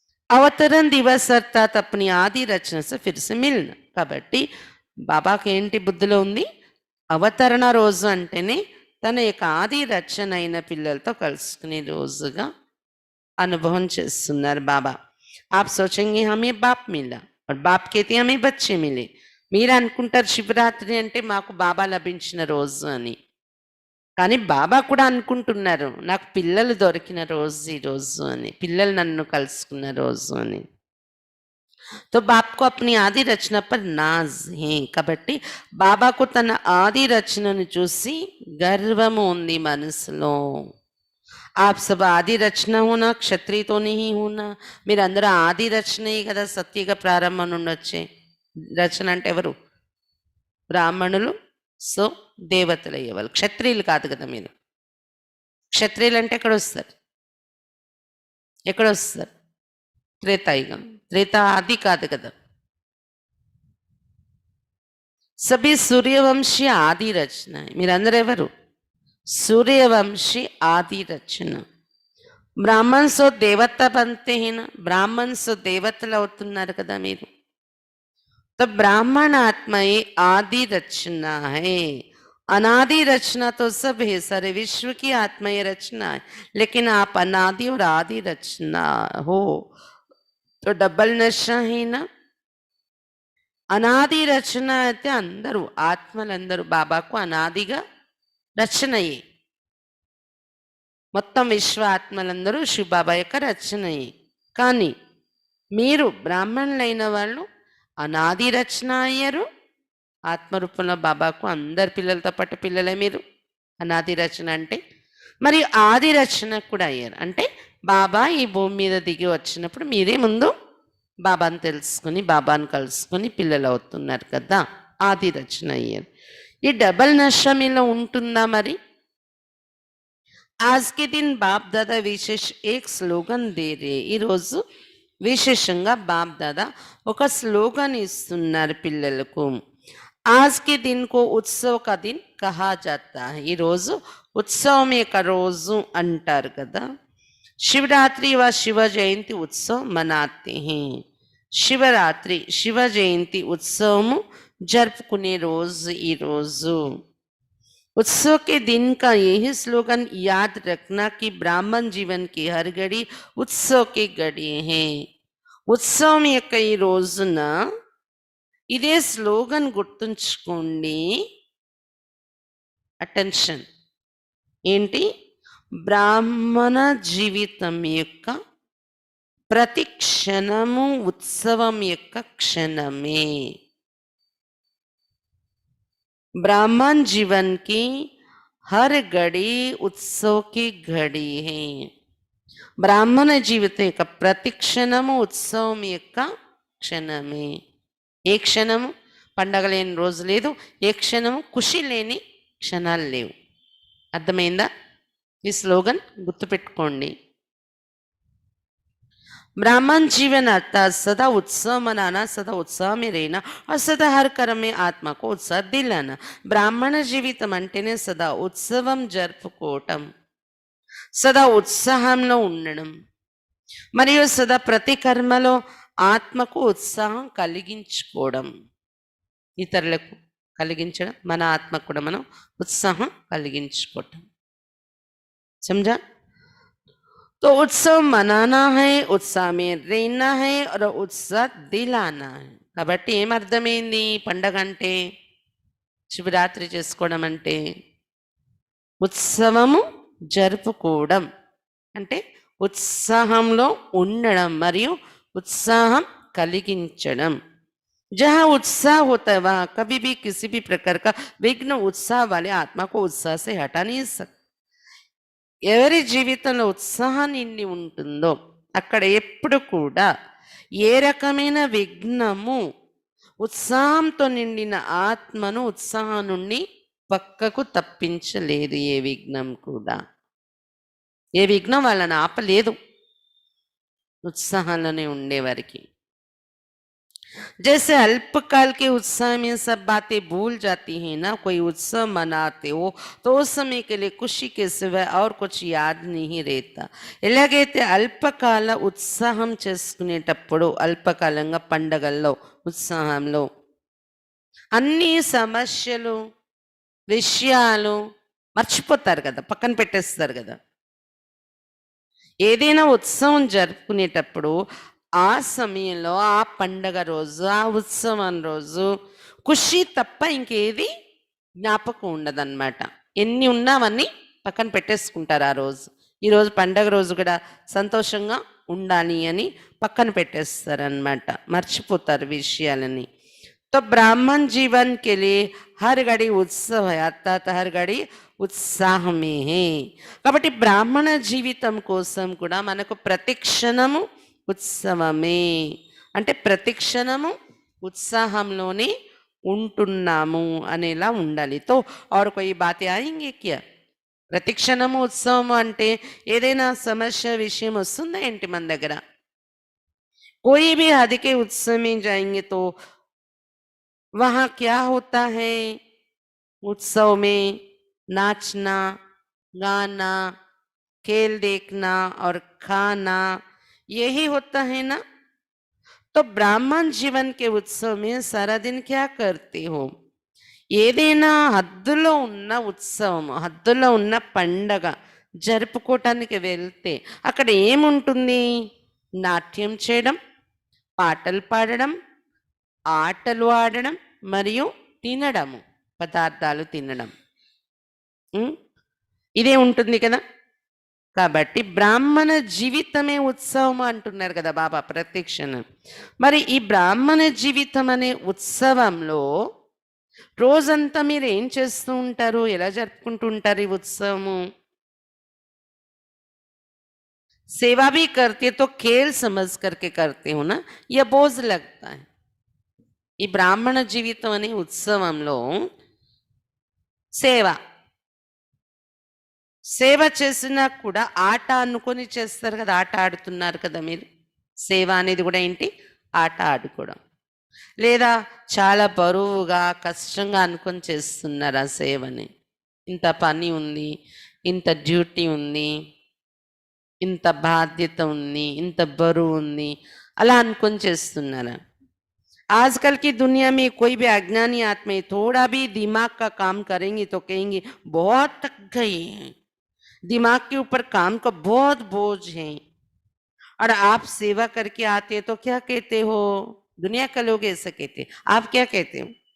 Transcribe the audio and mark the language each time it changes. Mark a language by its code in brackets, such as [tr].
[hi] అవతరణ దివస్ అర్థాత్ అప్ని ఆది రచన సే ఫిర్ సే మిల్నా. [te] కాబట్టి బాబాకి ఏంటి బుద్ధిలో ఉంది? అవతరణ రోజు అంటేనే తన యొక్క ఆది రచన అయిన పిల్లలతో కలుసుకునే రోజుగా అనుభవం చేస్తున్నారు బాబా. [hi] ఆప్ సోచెంగే హమే బాప్ మిలా और बाप कहते हमें बच्चे मिले. [te] మీరు అనుకుంటారు శివరాత్రి అంటే మాకు బాబా లభించిన రోజు అని, కానీ బాబా కూడా అనుకుంటున్నారు నాకు పిల్లలు దొరికిన రోజు ఈ రోజు అని, పిల్లలు నన్ను కలుసుకున్న రోజు అని. [hi] तो बाप को अपनी आदि रचना पर नाज है. [te] కాబట్టి బాబాకు తన ఆది రచనను చూసి గర్వము ఉంది మనసులో. [hi] ఆప్ సబ్ ఆది రచన హోనా, క్షత్రియ नहीं होना. [te] మీరందరూ ఆది రచనే కదా, సత్యగా ప్రారంభం నుండి వచ్చే రచన. అంటే ఎవరు? బ్రాహ్మణులు, సో దేవతలు అయ్యేవాళ్ళు, క్షత్రియులు కాదు కదా మీరు. క్షత్రియులు అంటే ఎక్కడ వస్తారు? త్రేతాయుగం. త్రేతా ఆది కాదు కదా. [hi] సభీ సూర్యవంశీ ఆది రచన. [te] మీరందరూ ఎవరు? సూర్యవంశీ ఆది రచన. [hi] బ్రాహ్మణ్ సో దేవత బంతే హేనా, [te] బ్రాహ్మణ్ సో దేవతలు అవుతున్నారు కదా మీరు. [hi] तो ब्राह्मण आत्मा ये आदि रचना है. अनादि रचना तो सब है, सारे विश्व की आत्मा ये रचना है, लेकिन आप अनादि और आदि रचना हो तो डबल नशा है ना. [te] అనాది రచన అయితే అందరూ ఆత్మలందరూ బాబాకు అనాదిగా రచనయే. మొత్తం విశ్వ ఆత్మలందరూ శివబాబా యొక్క రచనయే. కానీ మీరు బ్రాహ్మణులైన వాళ్ళు అనాది రచన అయ్యారు. ఆత్మరూపంలో బాబాకు అందరి పిల్లలతో పాటు పిల్లలే మీరు. అనాది రచన అంటే మరి ఆది రచన కూడా అయ్యారు. అంటే బాబా ఈ భూమి మీద దిగి వచ్చినప్పుడు మీరే ముందు బాబాను తెలుసుకుని బాబాను కలుసుకొని పిల్లలు అవుతున్నారు కదా, ఆది రచన అయ్యారు. ఈ డబల్ నష మీలో ఉంటుందా మరి? [hi] आज के दिन बाप दादा विशेष एक स्लोगन दे रहे. [te] ఈరోజు విశేషంగా బాప్ దాదా ఒక స్లోగన్ ఇస్తున్నారు పిల్లలకు. [hi] आज के दिन को उत्सव का दिन कहा जाता है. [te] ఈరోజు ఉత్సవం యొక్క రోజు అంటారు కదా. [hi] శివరాత్రి व शिव जयंती उत्सव मनाते हैं. [te] శివరాత్రి శివ జయంతి ఉత్సవము జరుపుకునే రోజు ఈ రోజు. [hi] उत्सव के दिन का यही स्लोगन याद रखना कि ब्राह्मण जीवन की हर घड़ी उत्सव की घड़ी है. [te] ఉత్సవం యొక్క ఈ రోజున ఇదే స్లోగన్ గుర్తుంచుకోండి. అటెన్షన్ ఏంటి? బ్రాహ్మణ జీవితం యొక్క ప్రతి క్షణము ఉత్సవం యొక్క క్షణమే. [hi] ब्राह्मण जीवन की हर घड़ी उत्सव की घड़ी है. [te] బ్రాహ్మణ జీవితం యొక్క ప్రతి క్షణము ఉత్సవం యొక్క క్షణమే. ఏ క్షణము పండగ లేని రోజు లేదు, ఏ క్షణము ఖుషి లేని క్షణాలు లేవు. అర్థమైందా? ఈ స్లోగన్ గుర్తుపెట్టుకోండి. [hi] ब्राह्मण जीवन अर्थात सदा उत्सव मनाना, सदा उत्साह में रहना और सदा हर कर्म में आत्मा को उत्साह दिलाना. [te] బ్రాహ్మణ జీవితం అంటేనే సదా ఉత్సవం జరుపుకోవటం, సదా ఉత్సాహంలో ఉండడం, మరియు సదా ప్రతి కర్మలో ఆత్మకు ఉత్సాహం కలిగించుకోవడం. ఇతరులకు కలిగించడం, మన ఆత్మకు కూడా మనం ఉత్సాహం కలిగించుకోవటం. [hi] समझा? तो उत्सव मनाना है, उत्साह में रहना है और उत्साह दिलाना है. [te] కాబట్టి ఏమర్థమైంది? పండగ అంటే, శివరాత్రి చేసుకోవడం అంటే ఉత్సవము జరుపుకోవడం అంటే ఉత్సాహంలో ఉండడం మరియు ఉత్సాహం కలిగించడం. [hi] जहाँ उत्साह होता है वहाँ कभी भी किसी भी प्रकार का विघ्न उत्साह वाले आत्मा को उत्साह से हटा नहीं सकता. [te] ఎవరి జీవితంలో ఉత్సాహం నిండి ఉంటుందో అక్కడ ఎప్పుడు కూడా ఏ రకమైన విఘ్నము ఉత్సాహంతో నిండిన ఆత్మను ఉత్సాహం నుండి పక్కకు తప్పించలేదు. ఏ విఘ్నం కూడా, ఏ విఘ్నం వాళ్ళని ఆపలేదు ఉత్సాహంలోనే ఉండేవారికి. [hi] जैसे अल्पकाल के उत्साह में सब बातें भूल जाती हैं ना, कोई उत्सव मनाते हो तो उस समय के लिए खुशी के सिवाय और कुछ याद नहीं रहता. [te] ఎలాగైతే అల్పకాల ఉత్సాహం చేసుకునేటప్పుడు, అల్పకాలంగా పండగల్లో ఉత్సాహంలో అన్ని సమస్యలు విషయాలు మర్చిపోతారు కదా, పక్కన పెట్టేస్తారు కదా. ఏదైనా ఉత్సవం జరుపుకునేటప్పుడు ఆ సమయంలో, ఆ పండగ రోజు, ఆ ఉత్సవం రోజు ఖుషి తప్ప ఇంకేది జ్ఞాపకం ఉండదన్నమాట. ఎన్ని ఉన్నా అవన్నీ పక్కన పెట్టేసుకుంటారు ఆ రోజు. ఈరోజు పండగ రోజు కూడా సంతోషంగా ఉండాలి అని పక్కన పెట్టేస్తారన్నమాట, మర్చిపోతారు విషయాలని. [hi] तो ब्राह्मण जीवन के लिए हर घड़ी उत्सव है, अर्थात हर घड़ी ఉత్సాహ మే హే. [te] కాబట్టి బ్రాహ్మణ జీవితం కోసం కూడా మనకు ప్రతి క్షణము ఉత్సవమే. అంటే ప్రతి క్షణము ఉత్సాహంలోనే ఉంటున్నాము అనేలా ఉండాలి. [hi] తో और कोई बातें आएंगे क्या? [te] ప్రతి క్షణము ఉత్సవము అంటే ఏదైనా సమస్య విషయం వస్తుందా ఏంటి మన దగ్గర? [hi] कोई भी हद के उत्सव में जाएंगे तो वहाँ क्या होता है? उत्सव में नाचना, गाना, खेल देखना और खाना, यही होता है ना. तो ब्राह्मण जीवन के उत्सव में सारा दिन क्या करते हो? [te] ఏదైనా హద్దులో ఉన్న ఉత్సవం, హద్దులో ఉన్న పండగ జరుపుకోవటానికి వెళ్తే అక్కడ ఏముంటుంది? నాట్యం చేయడం, పాటలు పాడడం, ఆటలు ఆడడం మరియు తినడము, పదార్థాలు తినడం, ఇదే ఉంటుంది కదా. కాబట్టి బ్రాహ్మణ జీవితమే ఉత్సవం అంటున్నారు కదా బాబా ప్రత్యక్షణ. మరి ఈ బ్రాహ్మణ జీవితం అనే ఉత్సవంలో రోజంతా మీరు ఏం చేస్తూ ఉంటారు? ఎలా జరుపుకుంటూ ఉంటారు ఈ ఉత్సవము? [hi] सेवा भी करते तो खेल समझ करके करते हो ना, यह बोझ लगता है. [te] ఈ బ్రాహ్మణ జీవితం అనే ఉత్సవంలో సేవ చేసినా కూడా ఆట అనుకొని చేస్తారు కదా, ఆట ఆడుతున్నారు కదా మీరు. సేవ అనేది కూడా ఏంటి? ఆట ఆడుకోవడం. లేదా చాలా బరువుగా కష్టంగా అనుకొని చేస్తున్నారు ఆ సేవని. ఇంత పని ఉంది, ఇంత డ్యూటీ ఉంది, ఇంత బాధ్యత ఉంది, ఇంత బరువు ఉంది, అలా అనుకొని చేస్తున్నారా? [hi] आजकल की दुनिया में कोई भी अज्ञानी आत्माएं थोड़ा भी दिमाग का काम करेंगी तो कहेंगी बहुत थक गए हैं, दिमाग के ऊपर काम का बहुत बोझ है। और आप सेवा करके आते हैं तो क्या कहते हो? दुनिया के लोग ऐसा कहते हैं, आप क्या कहते हो?